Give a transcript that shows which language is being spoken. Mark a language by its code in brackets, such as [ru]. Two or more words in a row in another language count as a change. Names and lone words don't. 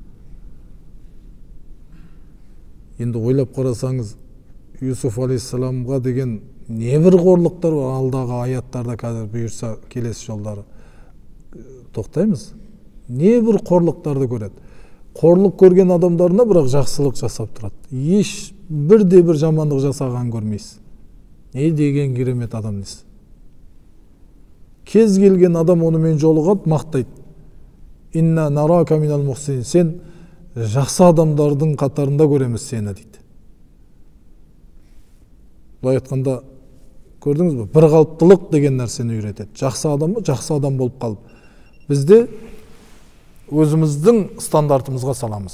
[kk] Енді ойлап қарасаңыз, Юсуф алейхиссаламға деген небір қорлықтар бар, алдағы аяттарда қазір бұйырса келесі жолдары тоқтаймыз. Небір қорлықтарды көреді. Қорлық көрген адамдарына бірақ жақсылық жасап тұрады. Еш бірде бір жамандық жасаған көрмейсіз. Не деген керемет адам дейсіз. Кез келген адам онымен жолығады, мақтайды. [ar] إنا نراك من المحسنين. [kk] Сен жақсы адамдардың қатарында көреміз сені дейді. Бұлай айтқанда көрдіңіз бе? Бір қалыптылық деген нәрсені үйретеді. Жақсы адам ба? Жақсы адам болып қалып. Бізде өзіміздің стандартымызға саламыз.